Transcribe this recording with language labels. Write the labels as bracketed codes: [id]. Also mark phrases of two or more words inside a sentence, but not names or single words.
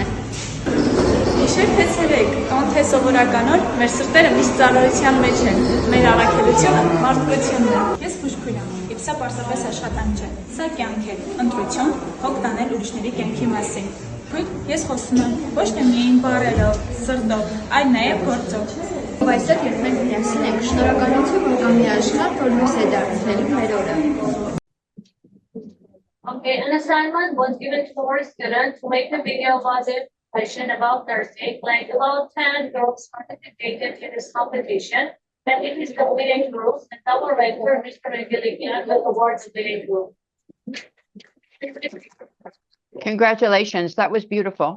[hy] Գիշեր թե ցերեկ, տոն թե սովորական օր, մեր սրտերը միշտ ծառայության մեջ են։ Մեր առաքելությունը մարդկությունն է։ Ես բուժքույր եմ, եւ սա պարզապես աշխատանք չէ։ Սա կյանք է, ընտրություն, հոգ տանել ուրիշների կյանքի մասին։ Ես խոսում եմ ոչ թե միայն բառերով, սրտով, այլ նաև գործով։ Այսօր երբ մենք միասին ենք, շնորհակալություն, որ կա մի աշխարհ, որ լույս է դարձնելու մեր օրը։ [en] Okay, an assignment was given to our students to make a video about the question about nursing, like about 10 girls participated in this competition. And it is the winning group, and our rector, Mr. Gilligan, will award the winning group. Congratulations. That was beautiful.